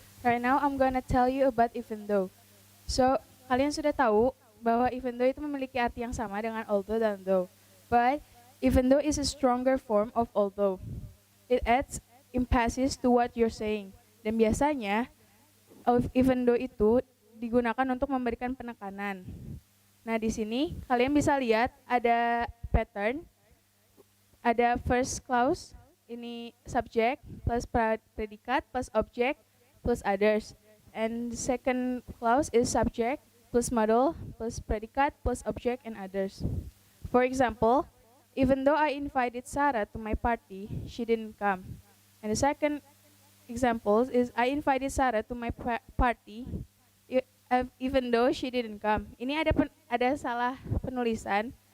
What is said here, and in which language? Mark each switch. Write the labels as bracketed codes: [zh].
[en] Right now I'm gonna tell you about even though. [id] So, kalian sudah tahu bahwa even though itu memiliki arti yang sama dengan although dan though. [en] But even though is a stronger form of although. It adds emphasis to what you're saying. [id] Dan biasanya even though itu digunakan untuk memberikan penekanan. Nah, di sini kalian bisa lihat ada pattern, ada first clause, ini subject plus predikat plus object plus others. [en] And second clause is subject plus model plus predikat plus object and others. For example, even though I invited Sarah to my party, she didn't come. And the second example is I invited Sarah to my party even though she didn't come. [id] Ini ada salah penulisan.